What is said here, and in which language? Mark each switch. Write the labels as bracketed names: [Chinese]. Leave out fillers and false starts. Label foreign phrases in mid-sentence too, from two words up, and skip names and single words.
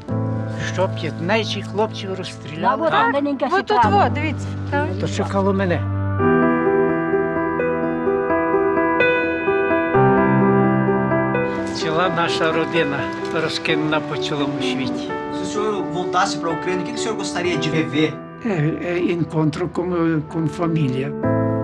[Ukrainian] Що 15 хлопців розстріляли? Ви тут, дивіться. То чекало мене. Ціла наша родина розкинена по цілому світі. [Portuguese] Se o senhor voltasse para a Ucrânia, o que o senhor gostaria de rever? Encontro com família.